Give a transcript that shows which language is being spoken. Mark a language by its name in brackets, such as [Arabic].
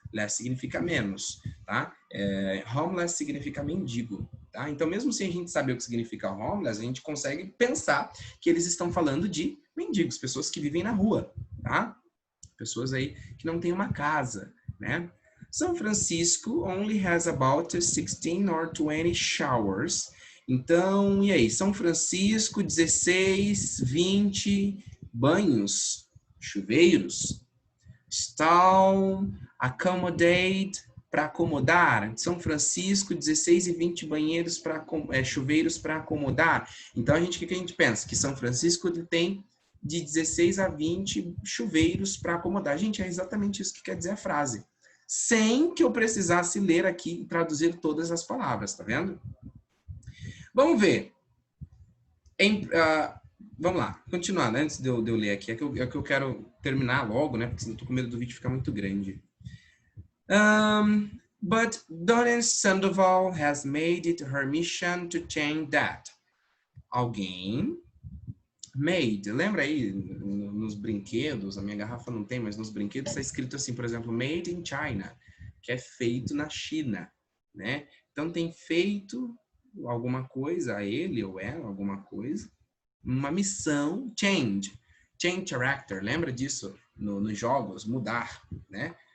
[Portuguese] Less significa menos, tá? Homeless significa mendigo, tá? Então, mesmo sem a gente saber o que significa homeless, a gente consegue pensar que eles estão falando de mendigos, pessoas que vivem na rua, tá? Pessoas aí que não têm uma casa, né? [English] São Francisco only has about 16 or 20 showers. [Portuguese] Então, e aí? São Francisco, 16, 20 banhos, chuveiros. Estão accommodate, para acomodar. São Francisco, 16 e 20 banheiros chuveiros para acomodar. Então, o que a gente pensa? Que São Francisco tem de 16 a 20 chuveiros para acomodar. Gente, é exatamente isso que quer dizer a frase. Sem que eu precisasse ler aqui e traduzir todas as palavras, tá vendo? Vamos ver. Vamos lá, continuando, antes de eu ler aqui, é que eu quero terminar logo, né? Porque senão eu tô com medo do vídeo ficar muito grande. [English] But Doreen Sandoval has made it her mission to change that. [Portuguese] Alguém made, lembra aí nos brinquedos, a minha garrafa não tem, mas nos brinquedos está escrito assim, por exemplo, made in China, que é feito na China, né? Então tem feito alguma coisa, a ele ou ela, alguma coisa, uma missão, change character, lembra disso nos jogos, mudar, né?